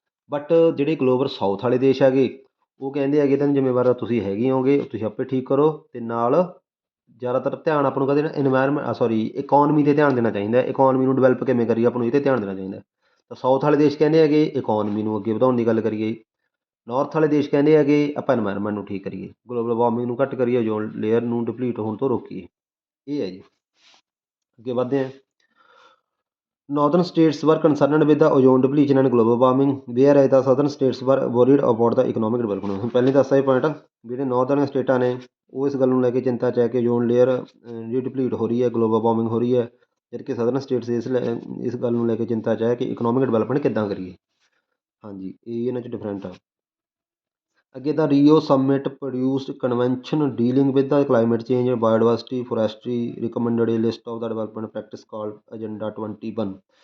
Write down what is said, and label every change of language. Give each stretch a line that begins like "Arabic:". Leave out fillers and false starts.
Punjabi: But ਜਿਹੜੇ global south ਵਾਲੇ ਦੇਸ਼ ਹੈਗੇ, ਉਹ ਕਹਿੰਦੇ ਹੈਗੇ ਤਾਂ ਜ਼ਿੰਮੇਵਾਰ ਤੁਸੀਂ ਹੈਗੇ ਹੋਗੇ, ਤੁਸੀਂ ਆਪੇ ਠੀਕ ਕਰੋ, ਅਤੇ ਨਾਲ ਜ਼ਿਆਦਾਤਰ ਧਿਆਨ ਆਪਾਂ ਨੂੰ ਕਹਿੰਦੇ ਇਕੋਨਮੀ 'ਤੇ ਧਿਆਨ ਦੇਣਾ ਚਾਹੀਦਾ। ਇਕੋਨਮੀ ਨੂੰ ਡਿਵੈਲਪ ਕਿਵੇਂ ਕਰੀਏ, ਆਪਾਂ ਨੂੰ ਇਹ 'ਤੇ ਧਿਆਨ ਦੇਣਾ ਚਾਹੀਦਾ। ਤਾਂ ਸਾਊਥ ਵਾਲੇ ਦੇਸ਼ ਕਹਿੰਦੇ ਹੈਗੇ ਇਕੋਨਮੀ ਨੂੰ ਅੱਗੇ ਵਧਾਉਣ ਦੀ ਗੱਲ ਕਰੀਏ। ਨਾਰਥ ਵਾਲੇ ਦੇਸ਼ ਕਹਿੰਦੇ ਹੈਗੇ ਆਪਾਂ ਇਨਵਾਇਰਮੈਂਟ ਨੂੰ ਠੀਕ ਕਰੀਏ, ਗਲੋਬਲ ਵਾਰਮਿੰਗ ਨੂੰ ਘੱਟ ਕਰੀਏ, ਓਜ਼ੋਨ ਲੇਅਰ ਨੂੰ ਡਿਪਲੀਟ ਹੋਣ ਤੋਂ ਰੋਕੀਏ। ਇਹ ਹੈ ਜੀ। ਅੱਗੇ ਵੱਧਦੇ ਹਾਂ।
English: Northern states were concerned with the ozone depletion and global warming, whereas the southern states were worried about the economic development।
Punjabi: ਹੁਣ ਪਹਿਲੇ ਦੱਸਿਆ ਇਹ ਪੁਆਇੰਟ, ਜਿਹੜੇ ਨਾਰਥਰਨ ਸਟੇਟਾਂ ਨੇ ਉਹ ਇਸ ਗੱਲ ਨੂੰ ਲੈ ਕੇ ਚਿੰਤਾ 'ਚ ਹੈ ਕਿ ਓਜ਼ੋਨ ਲੇਅਰ ਜਿਹੜੀ ਡਿਪਲੀਟ ਹੋ ਰਹੀ ਹੈ, ਗਲੋਬਲ ਵਾਰਮਿੰਗ ਹੋ ਰਹੀ ਹੈ। ਜਦਕਿ ਸਦਰਨ ਸਟੇਟਸ ਇਸ ਗੱਲ ਨੂੰ ਲੈ ਕੇ ਚਿੰਤਾ 'ਚ ਹੈ ਕਿ ਇਕਨੋਮਿਕ ਡਿਵੈਲਪਮੈਂਟ ਕਿੱਦਾਂ ਕਰੀਏ। ਹਾਂਜੀ, ਇਹ ਇਹਨਾਂ 'ਚ ਡਿਫਰੈਂਟ ਆ। ਅੱਗੇ
English: ਦਾ Rio summit produced convention dealing with the climate change, biodiversity, forestry, recommended a list of the development practice called agenda 21।